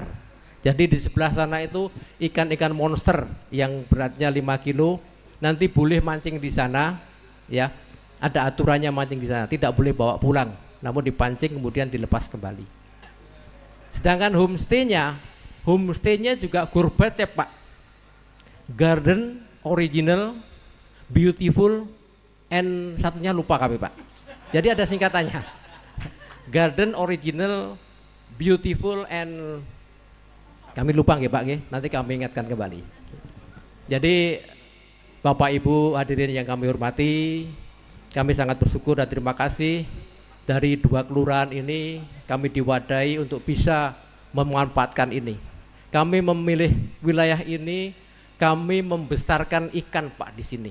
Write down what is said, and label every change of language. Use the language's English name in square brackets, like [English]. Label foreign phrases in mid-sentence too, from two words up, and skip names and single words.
[Indonesian] Jadi di sebelah sana itu ikan-ikan monster yang beratnya 5 kilo. Nanti boleh mancing di sana, ya. Ada aturannya mancing di sana. Tidak boleh bawa pulang, namun dipancing kemudian dilepas kembali. Sedangkan homestay-nya juga Gur Bacep Pak. [English] Garden original, beautiful, and [Indonesian] satunya lupa kami Pak. Jadi ada singkatannya. [English] Garden original, beautiful, and [Indonesian] kami lupa nggih Pak nggih. Nanti kami ingatkan kembali. Jadi Bapak Ibu hadirin yang kami hormati, kami sangat bersyukur dan terima kasih dari 2 kelurahan ini kami diwadahi untuk bisa memanfaatkan ini. Kami memilih wilayah ini, kami membesarkan ikan Pak di sini.